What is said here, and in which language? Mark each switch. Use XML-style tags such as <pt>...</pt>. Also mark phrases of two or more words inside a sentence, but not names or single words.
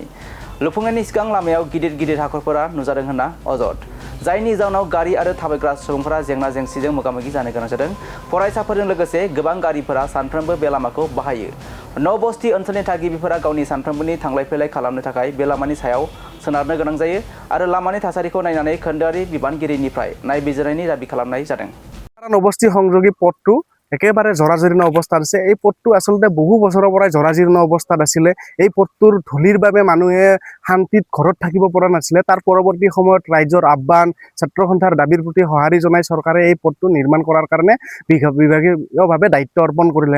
<brx>लुफुंनायनि सिगां लामायाव गिदिर गिदिर हाखरफोरा नुजादों होनना अजद, जायनि जाउनाव गारि आरो थाबायग्रा सुबुंफोरा जेंना जेंसिजों मोगा-मोगि जानो गोनां जादों। फरायसाफोरजों लोगोसे गोबां गारिफोरा सानफ्रोमबो बे लामाखौ बाहायो। नबस्ति ओनसोलनि थागिबिफोरा गावनि सानफ्रोमबोनि थांलाय फैलाय खालामनो थाखाय बे लामानि सायाव सोनारनो गोनां जायो आरो लामानि थासारिखौ नायनानै खोन्दोआरि बिबानगिरिनिफ्राय नायबिजिरनायनि दाबि खालामनाय जादों।</brx> <as>नबस्ति সংযোগী পথটো একেবাৰে জৰাজীৰ্ণ অৱস্থাত আছে। এই পথটো আচলতে বহু বছৰৰ পৰাই জৰাজীৰ্ণ অৱস্থাত আছিলে। এই পথটোৰ ধূলিৰ বাবে মানুহে শান্তিত ঘৰত থাকিব পৰা নাছিলে। তাৰ পৰৱৰ্তী সময়ত ৰাইজৰ আহ্বান, ছাত্ৰ সন্থাৰ দাবীৰ প্ৰতি সঁহাৰি জনাই চৰকাৰে এই পথটো নিৰ্মাণ কৰাৰ কাৰণে বিভাগীয়ভাৱে দায়িত্ব অৰ্পণ কৰিলে।</as>